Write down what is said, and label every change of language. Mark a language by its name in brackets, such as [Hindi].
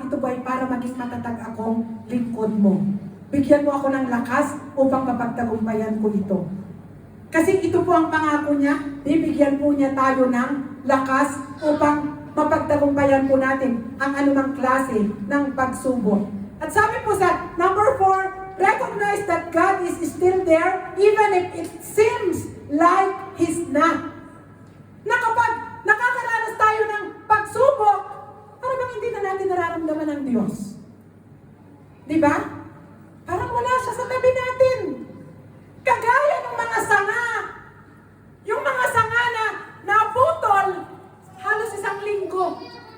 [Filipino] Ito ba ay para maging matatag akong lingkod mo? Bigyan mo ako ng lakas upang mapagtagumpayan ko ito. Kasi ito po ang pangako niya, bibigyan po niya tayo ng lakas upang mapagtagumpayan po natin ang anumang klase ng pagsubok. At sabi po sa number 4, [English] recognize that God is still there even if it seems like He's not. [Filipino] Na kapag nakakaranas tayo ng pagsubok, parang bang hindi na natin nararamdaman ng Diyos. Diba? Parang wala siya sa tabi natin. Kagaya ng mga sanga. Yung mga sanga na naputol, halos 1 linggo.